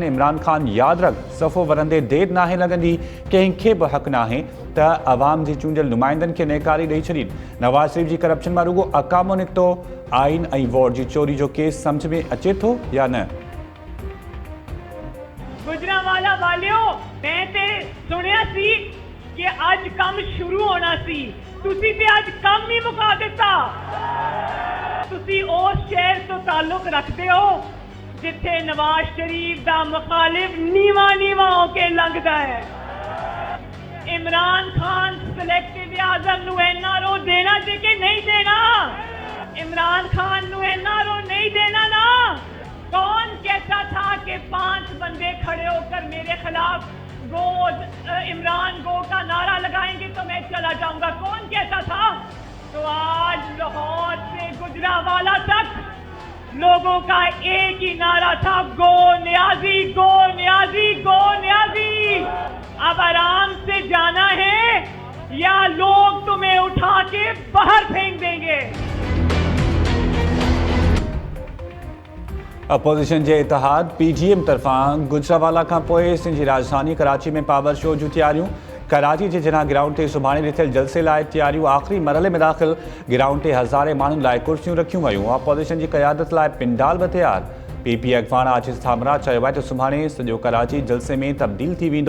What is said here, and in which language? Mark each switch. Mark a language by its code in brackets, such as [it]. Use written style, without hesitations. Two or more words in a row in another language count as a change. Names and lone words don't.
[sd] इमरान खान यादि रख, सफ़ो वरंदे देरि नाहे लॻंदी, कंहिंखे बि हक़ नाहे त अवाम जे चूंडियल नुमाइंदनि खे नेकारी ॾेई छॾीनि। नवाज़ शरीफ़ जी करप्शन मां रुगो अकामो निकितो। आइन ऐं वोट जी चोरी जो केस सम्झ में अचे थो या न? [pa] گجرانوالہ والیو، میں تے سنیا سی کہ اج کم شروع ہونا سی، تسی تے اج کم ہی مکا دتا. تسی اس شہر تو تعلق رکھتے ہو جتھے نواز شریف دا مخالف نیواں ہوکے لنگھدا ہے. عمران خان سلیکٹڈ اعظم نوں این آر او دینا چاہیے کہ نہیں دینا? عمران خان نوں این آر او نہیں دینا نا. [ur] کون کہتا تھا کہ 5 بندے کھڑے ہوکر میرے خلاف گو عمران گو کا نعرہ لگائیں گے تو میں چلا جاؤں گا? کون کہتا تھا? تو آج لاہور سے گجرانوالہ تک لوگوں کا ایک ہی نعرہ تھا، گو نیازی، گو نیازی، گو نیازی. اب آرام سے جانا ہے یا لوگ تمہیں اٹھا کے باہر پھینک دیں گے. [sd] अपोजिशन जे इतिहाद पीजीएम तरफ़ां गुजरावाला खां पोइ सिंध जी राजधानी कराची में [en] power show [sd] जूं तयारियूं। कराची जे जिना ग्राउंड ते सुभाणे ॾिठल जलसे लाइ तयारियूं आख़िरी मरहले में दाख़िल। ग्राउंड ते हज़ारे माण्हुनि लाइ कुर्सियूं रखियूं वयूं। अपोजिशन जी क़यादत लाइ पिंडाल बि तयार। पीपी अॻवान आशीष थामरा चयो आहे त सुभाणे सॼो कराची जलसे में तब्दील थी वेंदो।